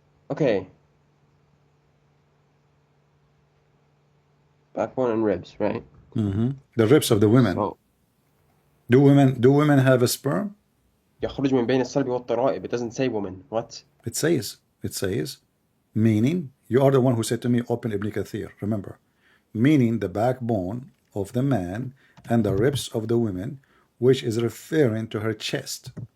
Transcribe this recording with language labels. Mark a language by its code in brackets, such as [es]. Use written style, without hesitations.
[en] Okay. Backbone and ribs, right? The ribs of the women. So Do women have a sperm? [ar] يخرج من بين الصلب والترائب. [en] It doesn't say woman. What? It says, meaning, you are the one who said to me, open Ibn Kathir, remember, meaning the backbone of the man and the ribs of the women, which is referring to her chest.